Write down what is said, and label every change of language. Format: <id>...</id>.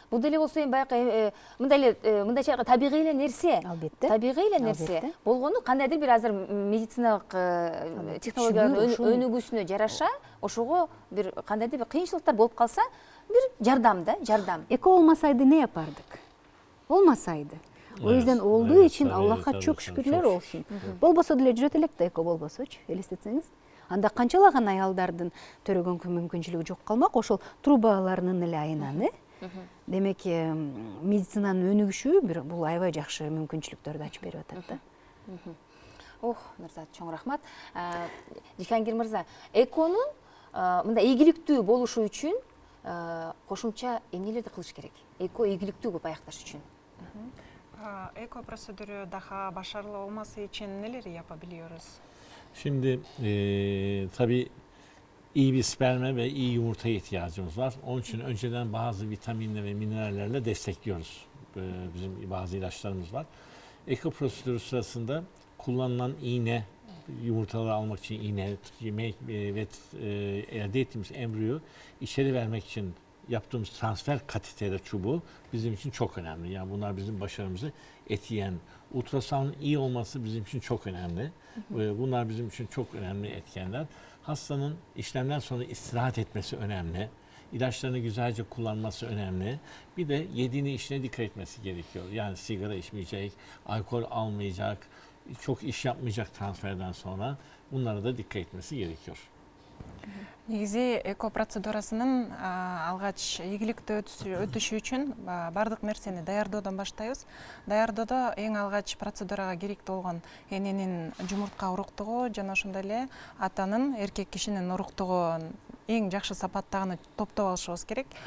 <ky>Бул деле болсо эми баягы мындайча табигый эле нерсе. Албетте. Табигый эле нерсе. Болгону кандайдыр бир азыр медициналык технологиялардын өнүгүүсүнө жараша ошого бир кандайдыр бир кыйынчылыктар болуп калса, бир жардам да, жардам. Эко болмасайды эмне япардык? Болмасайды.</ky> <tr>O yüzden olduğu için Allah'a çok şükürler olsun.</tr> <ky>Болбосо деле жүрөт элек да эко болбосочу, элестетсеңиз. Анда канчалаган аялдардын төрөгөн мүмкүнчүлүгү жок калмак, ошол трубаларынын эле айынан, Демек, медицинанын өнүгүшү бул аябай жакшы мүмкүнчүлүктөрдү ачып берип атат да. Нурзат, чоң рахмат. Жихангир мырза, эконун мындай ийгиликтүү болушу үчүн кошумча эмнелерди кылыш керек? Эко ийгиликтүү болуп аякташ үчүн.</ky> <tr>Эко процедуру daha başarılı olması için neler yapabiliyoruz? Şimdi tabii iyi bir sperme ve iyi yumurtaya ihtiyacımız var. Onun için önceden bazı vitaminle ve minerallerle destekliyoruz. Bizim bazı ilaçlarımız var. Eko prosedürü sırasında kullanılan iğne, yumurtaları almak için iğne, yemek ve elde ettiğimiz embriyo içeri vermek için yaptığımız transfer kateter çubuğu bizim için çok önemli. Yani bunlar bizim başarımızı etkileyen. Ultrasonun iyi olması bizim için çok önemli. Bunlar bizim için çok önemli etkenler. Hastanın işlemden sonra istirahat etmesi önemli. İlaçlarını güzelce kullanması önemli. Bir de yediğine içine dikkat etmesi gerekiyor. Yani sigara içmeyecek, alkol almayacak, çok iş yapmayacak transferden sonra. Bunlara da dikkat etmesi gerekiyor.</tr> <ky>Негизи эко процедурасынын алгач ийгиликтүү өтүшү үчүн бардык нерсени даярдоодон баштайбыз. Даярдоодо эң алгач процедурага керектүү болгон эненин жумуртка уруктугу жана ошондой эле атанын, эркек кишинин уруктугун эң жакшы сапаттагыны топтоп алышыбыз керек.</ky>